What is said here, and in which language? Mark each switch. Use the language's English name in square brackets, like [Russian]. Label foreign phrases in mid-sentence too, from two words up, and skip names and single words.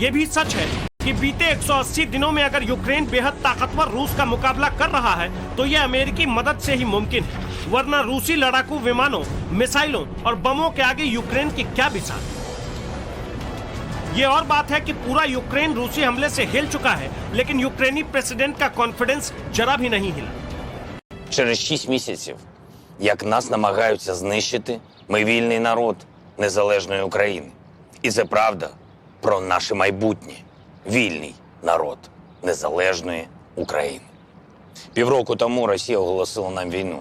[Hindi] ये भी सच है कि बीते 180 दिनों में अगर यूक्रेन बेहद ताकतवर रूस का मुकाबला कर रहा है तो यह अमेरिकी मदद से ही मुमकिन है। वरना रूसी लड़ाकू विमानों, मिसाइलों और बमों के आगे यूक्रेन की क्या बिसात। ये और बात है कि पूरा यूक्रेन रूसी हमले से हिल चुका है, लेकिन यूक्रेनी प्रेसिडेंट का कॉन्फिडेंस जरा भी नहीं हिला। [Ukrainian] Через 6 місяців, як нас намагаються знищити, ми вільний народ незалежної України. І це правда про наше майбутнє. Вільний народ незалежної України. Півроку тому Росія оголосила нам війну.